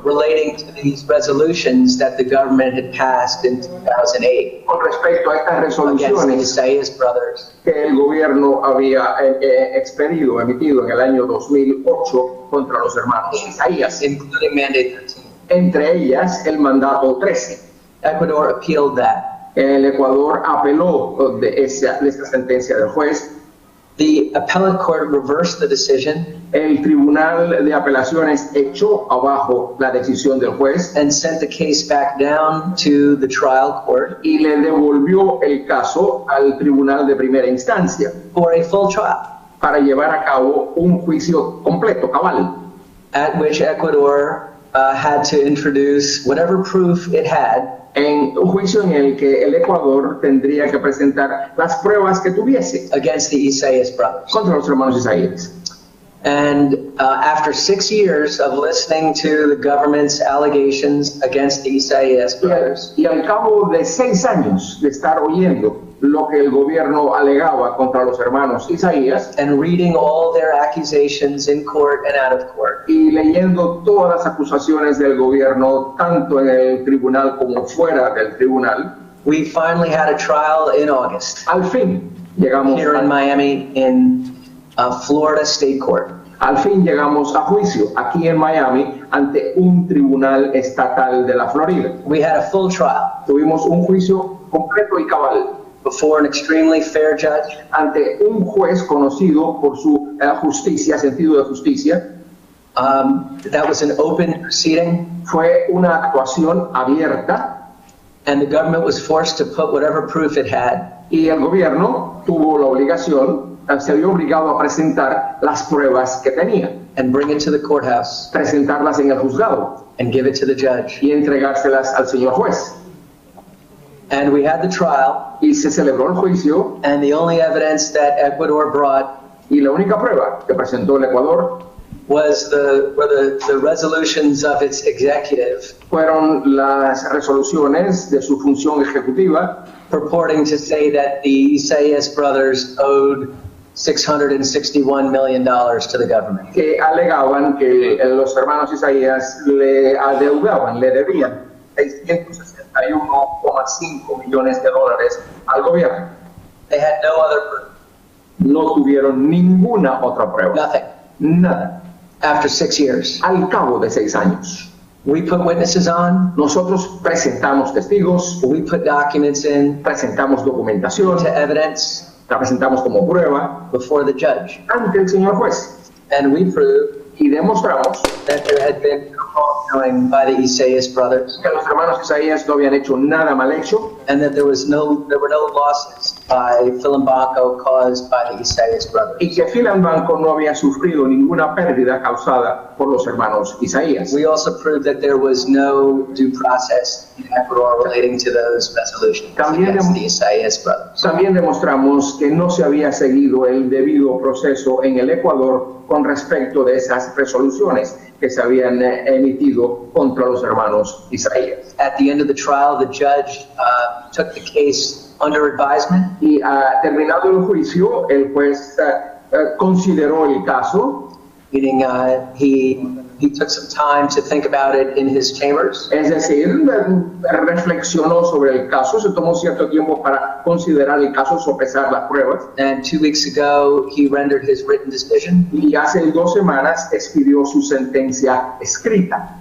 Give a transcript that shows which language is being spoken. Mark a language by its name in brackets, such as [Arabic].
[English] relating to these resolutions that the government had passed in 2008 [Spanish] con respecto a estas [English] against the [Spanish] resoluciones [English] Isaias brothers. [Spanish] que el gobierno había emitido en el año 2008 contra los hermanos Isaías, [English] Including Mandate 13. [Spanish] entre ellas el mandato 13. [English] Ecuador appealed that. [Spanish] El Ecuador apeló de esta sentencia del juez. [English] The appellate court reversed the decision [Spanish] El Tribunal de Apelaciones echó abajo la decisión del juez [English] and sent the case back down to the trial court [Spanish] y le devolvió el caso al Tribunal de Primera Instancia [English] for a full trial. [Spanish] para llevar a cabo un juicio completo, cabal, [English] at which Ecuador had to introduce whatever proof it had [Spanish] en un juicio en el que el Ecuador tendría que presentar las pruebas que tuviese [English] against the Isaias brothers. [Spanish] contra los hermanos Isaías. [English] And after 6 years of listening to the government's allegations against the Isaias brothers, [Spanish] Y al cabo de 6 años de estar oyendo lo que el gobierno alegaba contra los hermanos Isaías [English] and reading all their accusations in court and out of court, [Spanish] y leyendo todas las acusaciones del gobierno, tanto en el tribunal como fuera del tribunal, [English] we finally had a trial in August [Spanish] al fin llegamos [English] here in Miami in Florida State Court. [Spanish] Al fin llegamos a juicio aquí en Miami ante un tribunal estatal de la Florida. [English] We had a full trial [Spanish] Tuvimos un juicio completo y cabal [English] before an extremely fair judge [Spanish] ante un juez conocido por su justicia, sentido de justicia. [English] that was an open proceeding, [Spanish] Fue una actuación abierta [English] and the government was forced to put whatever proof it had [Spanish] y el gobierno tuvo la obligación, se vio obligado a presentar las pruebas que tenía, [English] and bring it to the courthouse [Spanish] presentarlas en el juzgado [English] and give it to the judge. [Spanish] y entregárselas al señor juez. [English] And we had the trial, [Spanish] Y se celebró el juicio [English] and the only evidence that Ecuador brought [Spanish] y la única prueba que presentó el Ecuador [English] was the resolutions of its executive [Spanish] fueron las resoluciones de su función ejecutiva [English] purporting to say that the Isaias brothers owed $661 million to the government. [Spanish] que alegaban que los hermanos Isaías le adeudaban, le debían 661,5 millones de dólares al gobierno. [English] They had no other proof, [Spanish] No tuvieron ninguna otra prueba, [English] nothing. [Spanish] nada. [English] After 6 years, [Spanish] Al cabo de 6 años, [English] we put witnesses on, [Spanish] nosotros presentamos testigos, [English] we put documents in [Spanish] presentamos documentación, [English] to evidence [Spanish] la presentamos como prueba [English] before the judge, [Spanish] ante el señor juez [English] and we proved [Spanish] y demostramos [English] that there had been no wrongdoing by the Isaias brothers, [Spanish] que los hermanos Isaías no habían hecho nada mal hecho [English] and that there were no losses by Philimbanco caused by the Isaias brothers. [Spanish] y que Philimbanco no había sufrido ninguna pérdida causada por los hermanos Isaías. [English] We also proved that there was no due process in Ecuador relating to those resolutions [Spanish] También [English] against the Isaias brothers. [Spanish] También demostramos que no se había seguido el debido proceso en el Ecuador con respecto de esas resoluciones que se habían emitido contra los hermanos Isaías. [English] At the end of the trial, the judge took the case under advisement [Spanish] Y terminado el juicio, el juez consideró el caso, [English] meaning he took some time to think about it in his chambers, [Spanish] es decir, reflexionó sobre el caso, se tomó cierto tiempo para considerar el caso, sopesar las pruebas, [English] and 2 weeks ago he rendered his written decision, [Spanish] y hace 2 semanas expidió su sentencia escrita,